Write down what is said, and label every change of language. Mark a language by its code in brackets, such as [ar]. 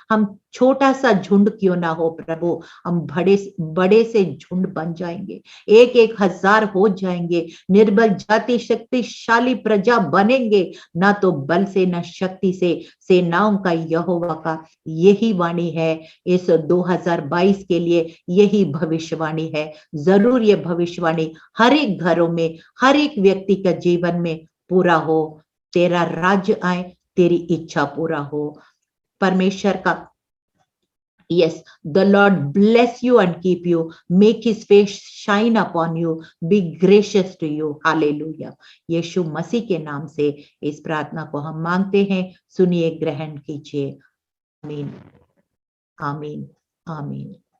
[hi] हम छोटा सा झुंड क्यों ना हो प्रभु, हम बड़े से झुंड बन जाएंगे, 1,000 हो जाएंगे, निर्बल जाति शक्तिशाली प्रजा बनेंगे, ना तो बल से ना शक्ति से, सेनाओं का यहोवा का यही वाणी है। इस 2022 के लिए यही भविष्यवाणी है। जरूर ये भविष्यवाणी हर एक घरों में, हर एक व्यक्ति का जीवन में पूरा हो। तेरा राज्य आए, तेरी इच्छा पूरा हो परमेश्वर का। [en] Yes, the Lord bless you and keep you, make his face shine upon you, be gracious to you. Hallelujah. [hi] यीशु मसीह के नाम से इस प्रार्थना को हम मांगते हैं, सुनिए, ग्रहण कीजिए। आमीन, आमीन, आमीन।